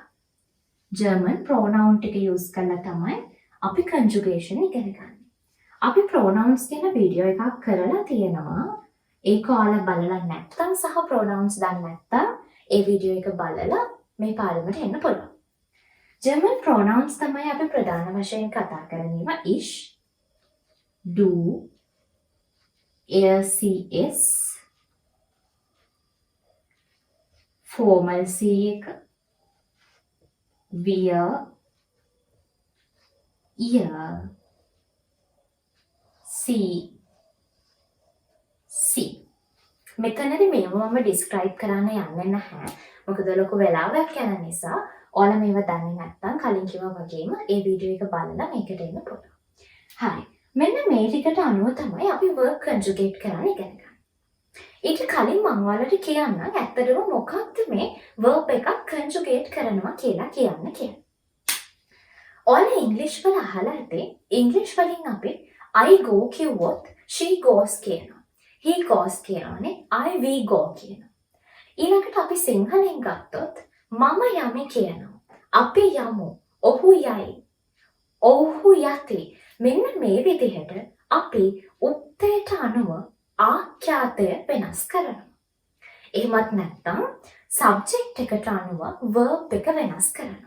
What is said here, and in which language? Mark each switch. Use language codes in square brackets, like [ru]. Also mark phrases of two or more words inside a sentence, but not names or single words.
[en] German pronoun [si] ටික use කරලා තමයි අපි conjugation ඉගෙන ගන්න. අපි pronouns කියන වීඩියෝ එකක් කරලා තියෙනවා. ඒක ඔයාලා බලලා නැත්නම් සහ pronouns දන්නේ නැත්නම් ඒ වීඩියෝ එක බලලා මේ පාඩමට එන්න පුළුවන්. [en] German pronouns [si] තමයි අපි ප්‍රධාන වශයෙන් කතා කරන්නේ. [de] ich, du, er, sie, es, formal sie [si] එක, [de] wir, ihr, sie, sie. [si] මෙතනදී මේව මම describe කරන්න යන්නේ නැහැ. මොකද ලොකු වෙලාවක් යන නිසා ඔයාලා මේව දන්නේ නැත්නම් කලින් කිව්වා වගේම ඒ වීඩියෝ එක බලලා මේකට එන්න පුළුවන්. හරි. මෙන්න මේ ටිකට අනුව තමයි අපි [en] verb conjugate [si] කරන්න ඉගෙන ගන්න. ඊට කලින් මම ඔයාලට කියන්නම් ඇත්තටම මොකක්ද මේ verb එකක් conjugate කරනවා කියලා කියන්නේ. ඔයාලා ඉංග්‍රීසි වල අහලා ඇති ඉංග්‍රීසි වලින් අපි [en] I go [si] කිව්වොත් [en] she goes [si] කියනවා. [en] he goes [si] කියනවානේ [en] I we go [si] කියනවා. ඊළඟට අපි සිංහලෙන් ගත්තොත් මම යමි කියනවා. අපි යමු. ඔහු යයි. ඔහු යති. මෙන්න මේ විදිහට අපි උත්තේට අනුව ආඛ්‍යාතය වෙනස් කරනවා. එහෙමත් නැත්නම් subject එකට අනුව verb එක වෙනස් කරනවා.